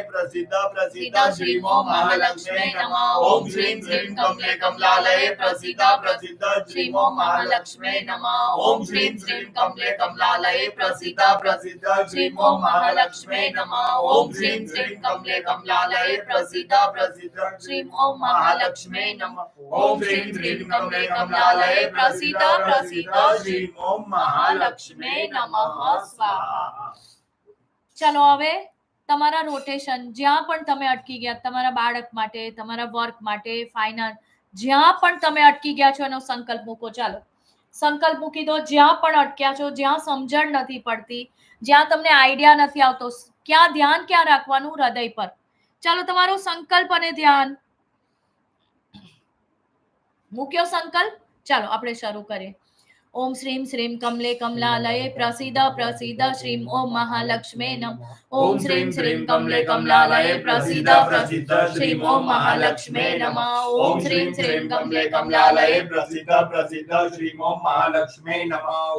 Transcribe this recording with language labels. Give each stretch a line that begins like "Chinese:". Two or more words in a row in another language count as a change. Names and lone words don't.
Sanskrit: प्रसीद प्रसीद श्रीं ॐ महालक्ष्म्यै नमः ॐ श्रीं श्रीं कमले कमलालये प्रसीद प्रसीद श्रीं ॐ महालक्ष्म्यै नमः ॐ श्रीं श्रीं कमले कमलालये प्रसीद प्रसीद श्रीं ॐ महालक्ष्म्यै नमः ॐ श्रीं श्रीं कमले कमलालये प्रसीद प्रसीद श्रीं ॐ महालक्ष्म्यै नमः ॐ श्रीं श्रीं कमले कमलालये प्रसीद प्रसीद श्रीं ॐ महालक्ष्म्यै नमः स्वाहा।
Gujarati: ચલો હવે તમારા રોટેશન જ્યાં પણ તમે અટકી ગયા, તમારા બાળક માટે, તમારા વર્ક માટે, ફાઇનાન્સ, જ્યાં પણ તમે અટકી ગયા છો એનો સંકલ્પ મૂકો. ચાલો સંકલ્પ મૂકી દો. જ્યાં પણ અટક્યા છો, જ્યાં સમજણ નથી પડતી, જ્યાં તમને આઈડિયા નથી આવતો, ક્યાં ધ્યાન ક્યાં રાખવાનું? હૃદય પર. ચાલો તમારો સંકલ્પ અને ધ્યાન મૂક્યો સંકલ્પ. ચાલો આપણે શરૂ કરીએ.
Sanskrit: ओम श्रीं श्रीं कमले कमलालये प्रसीद प्रसीद श्रीं ओम महालक्ष्म्यै नमः ओम श्रीं श्रीं कमले कमलालये प्रसीद प्रसीद श्रीं ओम महालक्ष्म्यै नमः ओम श्रीं श्रीं कमले कमलालये प्रसीद प्रसीद श्रीं ॐ महालक्ष्म्यै नमः